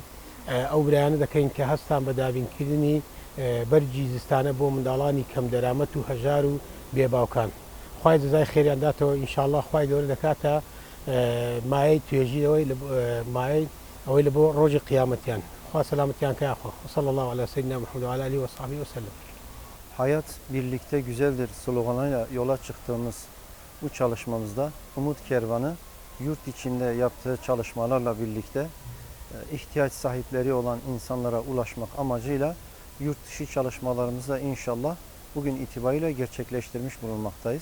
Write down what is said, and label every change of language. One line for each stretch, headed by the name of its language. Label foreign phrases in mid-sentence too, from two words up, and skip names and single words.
Central Kurdish: ئەو برایانە دەکەین کە هەستان بە دابینکردنی بەرگی زستانە بۆ منداڵانی کەم دەرامەت و هەژار و بێباوکان خوای جزای خێریان داتەوە ئینشاءالله خوای گەورە دەکاتە مایەی توێژینەوەی مایەی ئەوەی لە بۆ ڕۆژی قیامەتیان خوا سەلامەتیان کەیاخوا
Arabic: وصلی الله على سيدنا محمد وعلى آله وصحبه وسلم.
Turkish: Hayat birlikte güzeldir sloganıyla yola çıktığımız bu çalışmamızda Umut Kervanı yurt içinde yaptığı çalışmalarla birlikte ihtiyaç sahipleri olan insanlara ulaşmak amacıyla yurt dışı çalışmalarımızda inşallah bugün itibariyle gerçekleştirmiş bulunmaktayız.